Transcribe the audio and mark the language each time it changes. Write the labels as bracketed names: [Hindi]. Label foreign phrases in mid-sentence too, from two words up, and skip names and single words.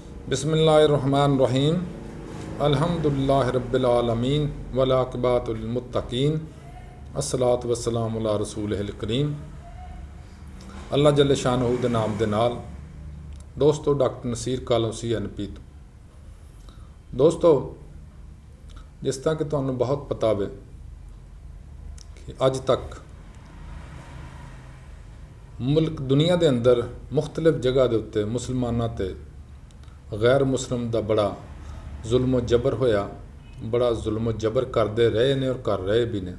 [Arabic] بسم الله الرحمن الرحيم الحمد لله رب العالمين والعاقبة للمتقين والصلاة والسلام على رسوله الكريم. الله جل شانه [Punjabi] ਦੇ ਨਾਮ ਦੇ ਨਾਲ ਦੋਸਤੋ ਡਾਕਟਰ ਨਸੀਰ ਕਾਲੋਸੀ NP ਤੋ ਦੋਸਤੋ ਜਿਸ ਤਰ੍ਹਾਂ ਕਿ ਤੁਹਾਨੂੰ ਬਹੁਤ ਪਤਾ ਹੈ ਕਿ ਅੱਜ ਤੱਕ ਮੁਲਕ ਦੁਨੀਆ ਕੇ ਅੰਦਰ ਮੁਖ਼ਤਲਿਫ਼ ਜਗ੍ਹਾ ਕੇ ਉੱਤੇ ਮੁਸਲਮਾਨੋਂ ਤੇ ਗ਼ੈਰ ਮੁਸਲਿਮ ਕਾ ਬੜਾ ਜ਼ੁਲਮ ਜਬਰ ਹੋਇਆ, ਬੜਾ ਜ਼ੁਲਮ ਜਬਰ ਕਰਤੇ ਰਹੇ ਨੇ ਔਰ ਕਰ ਰਹੇ ਭੀ ਨੇ।